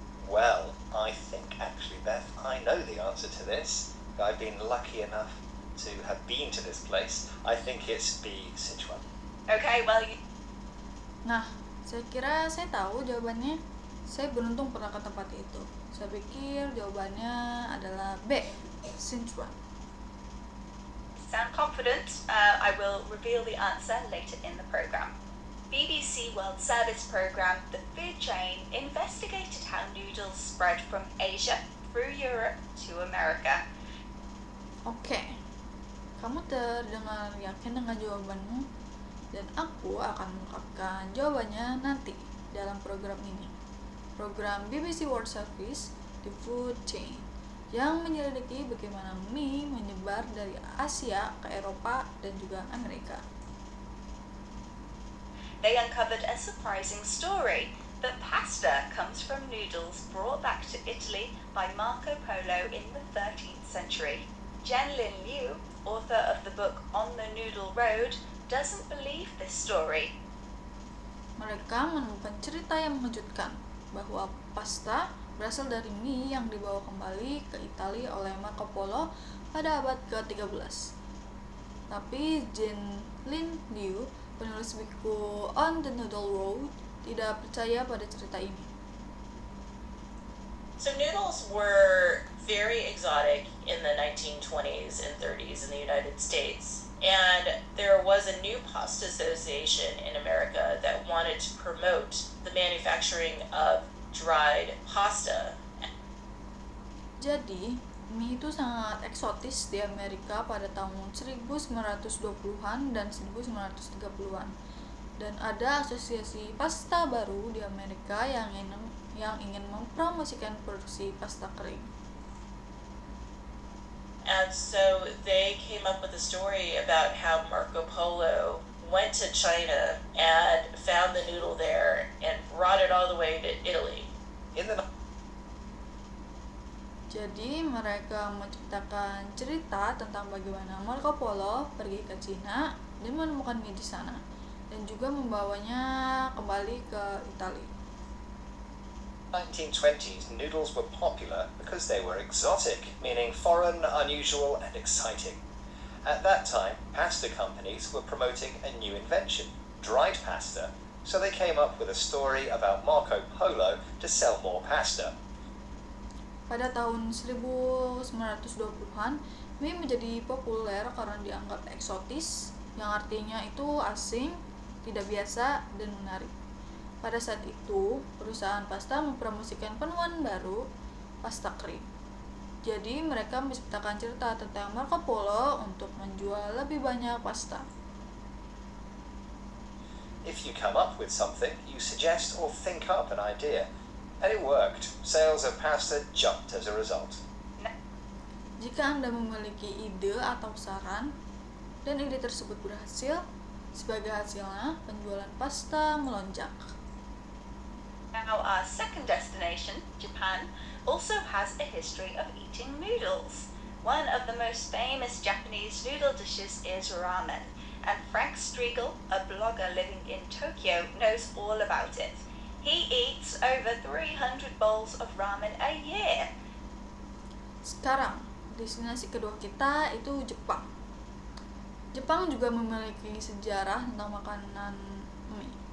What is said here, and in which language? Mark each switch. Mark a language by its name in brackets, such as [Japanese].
[English] Well, I think actually, Beth, I know the answer to this. I've been lucky enough to have been to this place. I think it's B. Sichuan. Okay, well, [Indonesian] Nah, saya kira saya tahu jawabannya. Saya beruntung pernah ke tempat itu. Saya pikir jawabannya adalah B. Sichuan. [English] sound confident. I will reveal the answer later in the program. BBC World Service program The Food Chain investigated how noodles spread from Asia through Europe to America. [Indonesian] Oke, kamu terdengar yakin dengan jawabanmu, dan aku akan mengungkapkan jawabannya nanti dalam program ini. Program BBC World Service The Food Chain yang menyelidiki bagaimana mie menyebar dari Asia ke Eropa dan juga Amerika. [English] They uncovered a surprising story that pasta comes from noodles brought back to Italy by Marco Polo in the 13th century. Zhenlin Liu, author of the book On the Noodle Road, doesn't believe this story. [Indonesian] Mereka menemukan cerita yang mengejutkan bahwa pasta berasal dari mie yang dibawa kembali ke Italia oleh Marco Polo pada abad ke-13. Tapi Jean Lin Liu, penulis buku On the Noodle Road, tidak percaya pada cerita ini. [English] So noodles were very exotic in the 1920s and 30s in the United States. And there was a new pasta association in America that wanted to promote the manufacturing of dried pasta. [Indonesian] Jadi, mie itu sangat eksotis di Amerika pada tahun 1920-an dan 1930-an. Dan ada asosiasi pasta baru di Amerika yang ingin mempromosikan produksi pasta kering. [English] And so they came up with a story about how Marco Polo went to China and found the noodle there and brought it all the way to Italy. [Indonesian] Jadi mereka menciptakan cerita tentang bagaimana Marco Polo pergi ke Cina dan menemukan mie di sana, dan juga membawanya kembali ke Italia. [English] 1920s, noodles were popular because they were exotic, meaning foreign, unusual, and exciting. At that time, pasta companies were promoting a new invention, dried pasta, so they came up with a story about Marco Polo to sell more pasta. [Indonesian] Pada tahun 1920-an, mie menjadi populer karena dianggap eksotis, yang artinya itu asing, tidak biasa, dan menarik. Pada saat itu, perusahaan pasta mempromosikan penemuan baru, pasta kering. Jadi, mereka menciptakan cerita tentang Marco Polo untuk menjual lebih banyak pasta. [English] If you come up with something, you suggest or think up an idea. And it worked. Sales of pasta jumped as a result. [Indonesian] Jika Anda memiliki ide atau saran, dan ide tersebut berhasil, sebagai hasilnya, penjualan pasta melonjak. [English] Now our second destination, Japan, also has a history of eating noodles. One of the most famous Japanese noodle dishes is ramen, and Frank Striegel, a blogger living in Tokyo, knows all about it. He eats over 300 bowls of ramen a year. [Indonesian] Sekarang, destinasi kedua kita itu Jepang. Jepang juga memiliki sejarah tentang makanan mie.